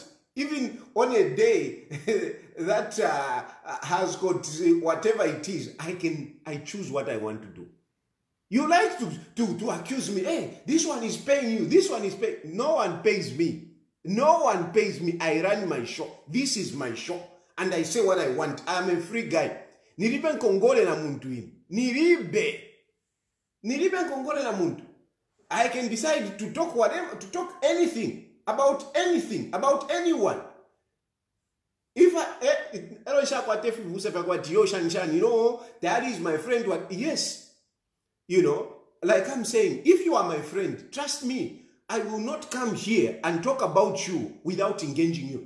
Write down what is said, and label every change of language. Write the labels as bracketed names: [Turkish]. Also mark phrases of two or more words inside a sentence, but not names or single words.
[English] Even on a day that has got whatever it is, I choose what I want to do. You like to accuse me, hey, this one is paying you, this one is paying. No one pays me. No one pays me. I run my show. This is my show. And I say what I want. I'm a free guy. [Bemba] Niribe nkongole na muntu ini. Niribe nkongole na muntu. [English] I can decide to talk whatever, to talk anything, about anyone. If that is my friend. Yes, like I'm saying, if you are my friend, trust me, I will not come here and talk about you without engaging you.